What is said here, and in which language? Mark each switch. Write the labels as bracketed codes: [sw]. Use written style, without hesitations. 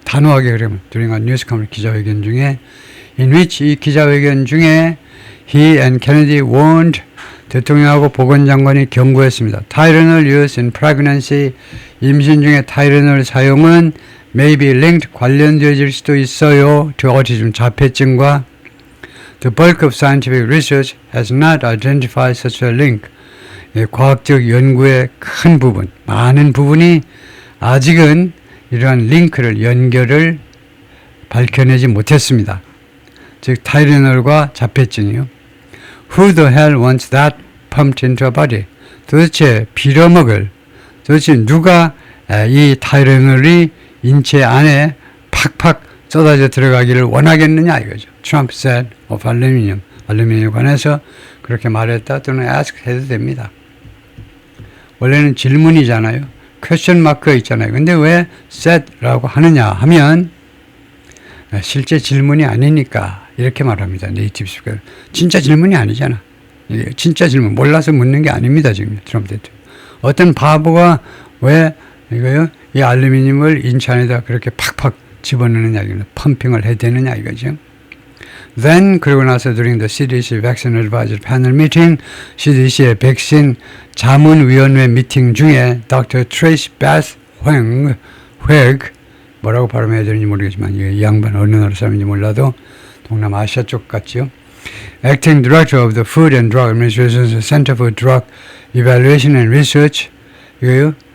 [ko] 단호하게 그러면 [en] during a news conference [ko] 기자회견 중에 [en] in which [ko] 이 기자회견 중에 [en] he and Kennedy warned [ko] 대통령하고 보건장관이 경고했습니다. [en] Tylenol use in pregnancy [ko] 임신 중에 타이레놀 사용은 [en] may be linked [ko] 관련되어질 수도 있어요. [en] to autism [ko] 자폐증과 [en] the bulk of scientific research has not identified such a link. [ko] 과학적 연구의 큰 부분, 많은 부분이 아직은 이러한 링크를, 연결을 밝혀내지 못했습니다. 즉 타이레놀과 자폐증이요. [en] Who the hell wants that pumped into a body? [ko] 도대체 빌어먹을, 도대체 누가 이 타이레놀이 인체 안에 팍팍 쏟아져 들어가기를 원하겠느냐 이거죠. [en] Trump said of aluminum, [ko] 알루미늄에 관해서 그렇게 말했다 또는 ask 해도 됩니다. 원래는 질문이잖아요. 퀘스천 마크가 있잖아요. 근데 왜 said라고 하느냐 하면 실제 질문이 아니니까 이렇게 말합니다. 네이티브 스피커. 진짜 질문이 아니잖아. 진짜 질문. 몰라서 묻는 게 아닙니다. 지금 트럼프 대통령. 어떤 바보가 왜 이거요? 이 알루미늄을 인체 안에다 그렇게 팍팍 집어넣느냐 이거는 펌핑을 해야 되느냐 이거죠. [en] Then [ko] 그러고 나서 [en] during the CDC Vaccine Advisor Panel Meeting, [ko] CDC의 백신 자문위원회 미팅 중에 [en] Dr. [ko] Trace Beth Hueg 뭐라고 발음해야 되는지 모르겠지만 이 양반 어느 나라 사람인지 몰라도 동남아시아 쪽 같죠. [en] Acting Director of the Food and Drug Administration's Center for Drug Evaluation and Research 이거요.